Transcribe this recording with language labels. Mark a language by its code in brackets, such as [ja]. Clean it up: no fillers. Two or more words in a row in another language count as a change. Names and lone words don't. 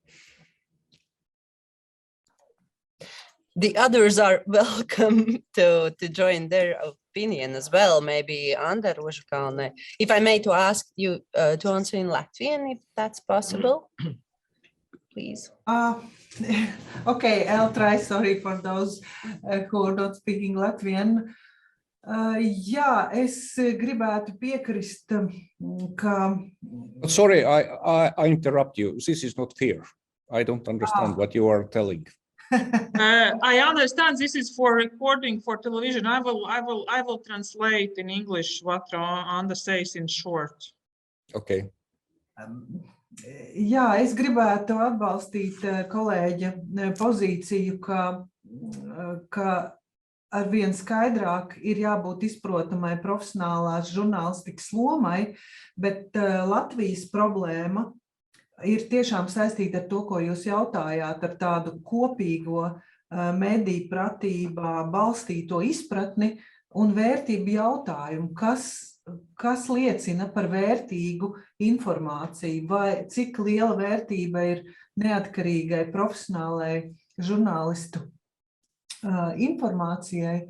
[en] The others are welcome to join their opinion as well. Maybe Andres Joesaar, if I may to ask you to answer in Latvian, if that's possible, please. Okay, I'll try. Sorry for those who are not speaking Latvian. [lv] Jā, es gribētu piekrist, ka... [en] Sorry, I interrupt you. This is not fair. I don't understand what you are telling. I understand this is for recording for television. I will translate in English what Andres says in short. Okay. [lv] Jā, es gribētu atbalstīt kolēģa pozīciju, ka arvien skaidrāk ir jābūt izprotamai profesionālās žurnālistikas lomai, bet Latvijas problēma ir tiešām saistīta ar to, ko jūs jautājāt, ar tādu kopīgo mediju pratībā balstīto izpratni un vērtību jautājumu, kas liecina par vērtīgu informāciju, vai cik liela vērtība ir neatkarīgai profesionālai žurnālistu informācijai.